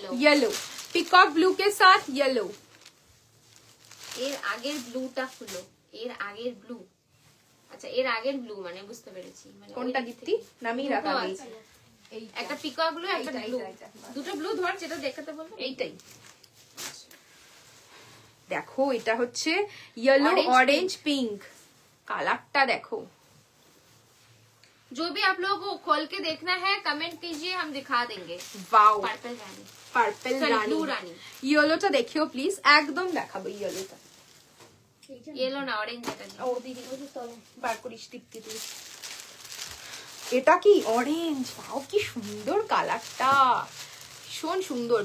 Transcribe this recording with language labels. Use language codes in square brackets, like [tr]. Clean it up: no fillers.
[hi] Yellow, peacock blue के साथ yellow. [bn] এর আগের ব্লুটা খুলো, এর আগের ব্লু। আচ্ছা, এর আগের ব্লু মানে বুঝতে পেরেছি, মানে কোনটা দীপ্তি? নামিয়ে রাখা নেই, একটা পিকক ব্লু, একটা ব্লু, দুটো ব্লু ধর, যেটা দেখাতে বলবো এইটাই। দেখো এটা হচ্ছে येलो ऑरेंज पिंक, কালারটা দেখো। [hi] जो भी आप लोगों को खोल के देखना है कमेंट कीजिए, हम दिखा देंगे। वाओ, [bn] পার্পল রানী, পার্পল রানী, ব্লু রানী। ইয়েলোটা দেখিও প্লিজ, একদম দেখাবো ইয়েলোটা। ইয়েলো না, অরেঞ্জ। এটা ও দিদি বার করিস দীপ্তি তুই। এটা কি অরেঞ্জ, वाओ কি সুন্দর কালারটা, ভীষণ সুন্দর।